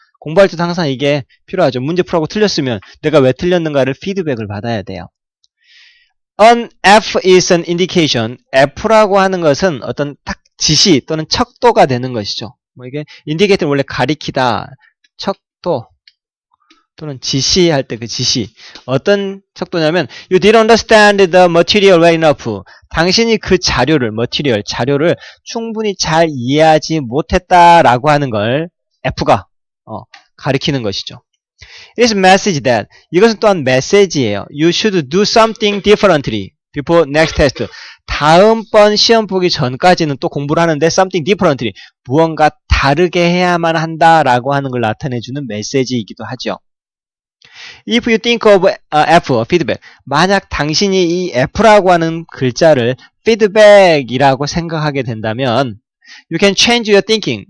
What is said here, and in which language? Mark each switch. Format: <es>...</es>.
<ko>공부할 때도 항상 이게 필요하죠. 문제 풀하고 틀렸으면 내가 왜 틀렸는가를 피드백을 받아야 돼요.</ko> <en>An F is an indication.</en> <ko>F라고 하는 것은 어떤 딱 지시 또는 척도가 되는 것이죠. 뭐 이게 indicate는 원래 가리키다, 척도 또는 지시할 때 그 지시. 어떤 척도냐면</ko> <en>you didn't understand the material well enough.</en> <ko>당신이 그 자료를 충분히 잘 이해하지 못했다라고 하는 걸 F가 가리키는 것이죠.</ko> <en>It is a message that</en> <ko>이것은 또한 메시지예요.</ko> <en>You should do something differently before next test.</en> <ko>다음번 시험 보기 전까지는 또 공부를 하는데</ko> <en>something differently</en> <ko>무언가 다르게 해야만 한다라고 하는 걸 나타내주는 메시지이기도 하죠.</ko> <en>If you think of F, feedback.</en> <ko>만약 당신이 이 F라고 하는 글자를 feedback이라고 생각하게 된다면</ko> <en>you can change your thinking.</en>